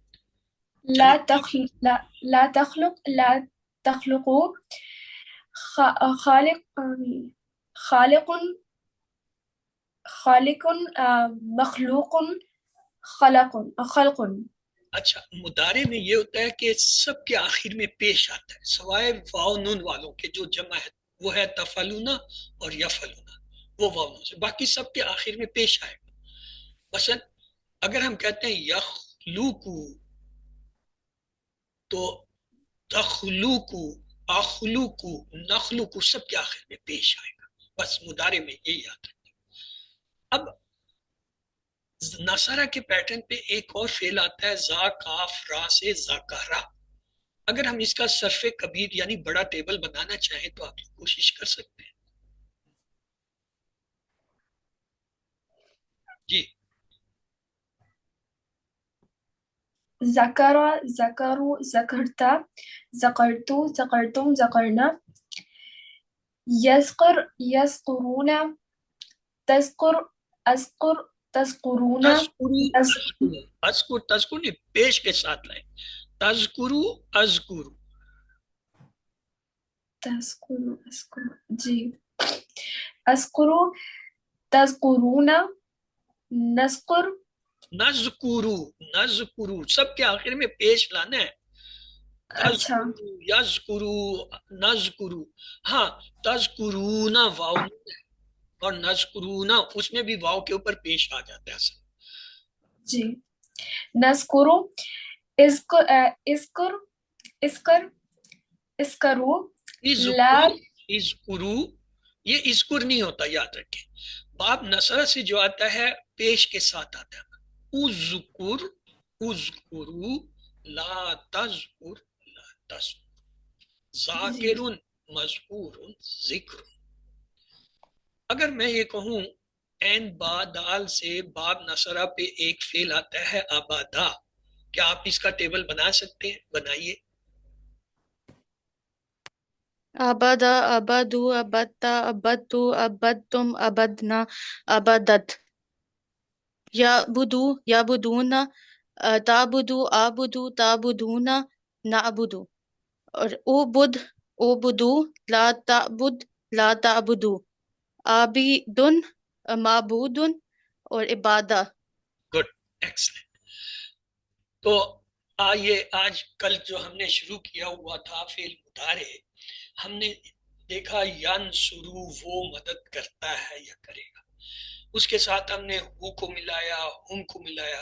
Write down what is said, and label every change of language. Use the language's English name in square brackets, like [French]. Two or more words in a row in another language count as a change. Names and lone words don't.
[Arabic] لا تخلقوا خالق خالق خالق مخلوق خلق. [Urdu] اچھا مضارع میں یہ ہوتا ہے کہ سب کے آخر میں پیش آتا ہے سوائے واو نون والوں کے، جو جمع ہے وہ ہے تفلونا اور یفلونا، وہ واو نون سے، باقی سب کے آخر میں پیش آئے گا. مثلا اگر ہم کہتے ہیں یخلوکو تو [Arabic] تخلوکو اخلوکو نخلوکو [Urdu] سب کے آخر میں پیش آئے گا. بس مضارع میں یہ یاد رکھیں. اب نصرہ کے پیٹرن پہ ایک اور فعل آتا ہے زا کاف را سے ذکرہ. اگر ہم اس کا صرف کبیر یعنی بڑا ٹیبل بنانا چاہیں تو آپ کوشش کر سکتے ہیں. جی [Arabic] ذکر ذکروا ذکرتا ذکرتو ذکرتم ذکرنا یذکر یذکرون تذکر اذکر تذکرون [Urdu] تذکر نہیں پیش کے ساتھ لائیں. [Arabic] تذکرو اذکرو تذکر جی اذکرو تذکرون نذکر نذکرو نذکرو [Urdu] سب کے آخر میں پیش لانا ہے. اچھا [Arabic] یذکرو نذکرو. [Urdu] ہاں تذکرون واو اور نذکرون اس میں بھی واو کے اوپر پیش آ جاتا ہے اصل. [Arabic] جی نذکرو اذکر اذکر اذکر اذکرو لا [Urdu] اذکرو یہ اذکر نہیں ہوتا، یاد رکھیں. باب نصرہ سے جو آتا ہے پیش کے ساتھ آتا ہے. [Arabic] اذکر اذکرو لا تذکر لا تذکر ذاکر مذکور ذکر. [Urdu] اگر میں یہ کہوں این با دال سے باب نصرہ پہ ایک فعل آتا ہے آبادا، کیا آپ اس کا ٹیبل بنا سکتے ہیں؟ بنائیے. [Arabic] آبادا آبادو آبادتا آبادتو آبادتم آبادنا آبادت. یعبدو یعبدون تعبدو آبدو تعبدون نعبدو. اور اوبد اوبدو لا تعبد لا تعبدو. عابدن معبودن اور عبادہ. [English] good excellent. [Urdu] تو آئیے آج کل جو ہم نے شروع کیا ہوا تھا فعل مضارع، ہم نے دیکھا ینصرو وہ مدد کرتا ہے یا کرے گا، اس کے ساتھ ہم نے ہو کو ملایا ہم کو ملایا.